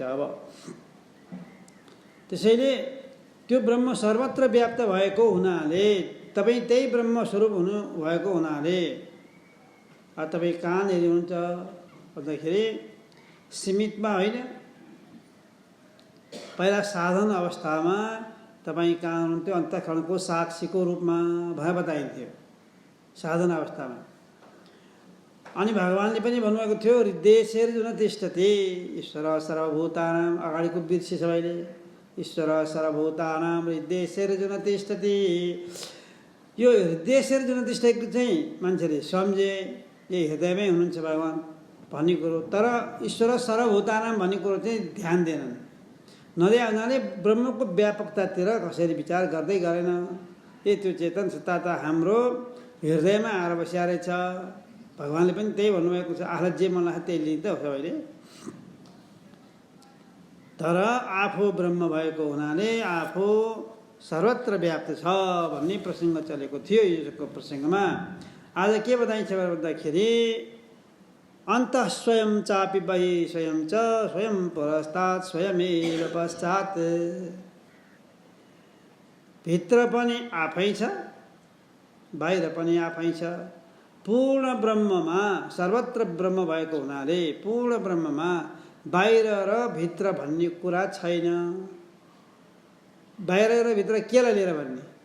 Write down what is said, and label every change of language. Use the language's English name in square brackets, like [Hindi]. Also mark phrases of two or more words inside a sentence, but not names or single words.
[Nepali] अब त्यसैले त्यो ब्रह्म सर्वत्र व्याप्त भएको हुनाले तपाईँ त्यही ब्रह्म स्वरूप हुनु भएको हुनाले तपाईँ कहाँनिर हुनुहुन्छ भन्दाखेरि सीमितमा होइन। पहिला साधन अवस्थामा तपाईँ कहाँ हुनुहुन्थ्यो? अन्तःकरणको साक्षीको रूपमा भए बताइन्थ्यो साधन अवस्थामा। अनि भगवानले पनि भन्नुभएको थियो [Sanskrit] हृदयेर्जुन तिष्ठति ईश्वर सर्वभूतानां। [Nepali] अगाडिको बिर्से सबैले, [Sanskrit] ईश्वर सर्वभूतानां हृदयेर्जुन तिष्ठति। [Nepali] यो [Sanskrit] हृदयेर्जुन तिष्ठति [Nepali] चाहिँ मान्छेले सम्झे यही हृदयमै हुनुहुन्छ भगवान भन्ने कुरो। तर [Sanskrit] ईश्वर सर्वभूतानां [Nepali] भन्ने कुरो चाहिँ ध्यान दिएनन्। नदिया हुनाले ब्रह्मको व्यापकतातिर कसरी विचार गर्दै गरेन। त्यो चेतन सत्ता त हाम्रो हृदयमा आएर बसिया रहेछ। भगवानले पनि त्यही भन्नुभएको छ, आफूलाई जे मन लाग्छ त्यही लिन्छ सबैले। तर आफू ब्रह्म भएको हुनाले आफू सर्वत्र व्याप्त छ भन्ने प्रसङ्ग चलेको थियो। यो प्रसङ्गमा आज के बताइन्छ भन्दाखेरि [Sanskrit] अन्तः स्वयं चापि बहिः स्वयं च स्वयं पुरस्तात् स्वयमेव पश्चात्। [Nepali] भित्र पनि आफै छ, बाहिर पनि आफै छ। पूर्ण ब्रह्ममा सर्वत्र ब्रह्म भएको हुनाले पूर्ण ब्रह्ममा बाहिर र भित्र भन्ने कुरा छैन। बाहिर र भित्र केलाई लिएर भन्ने?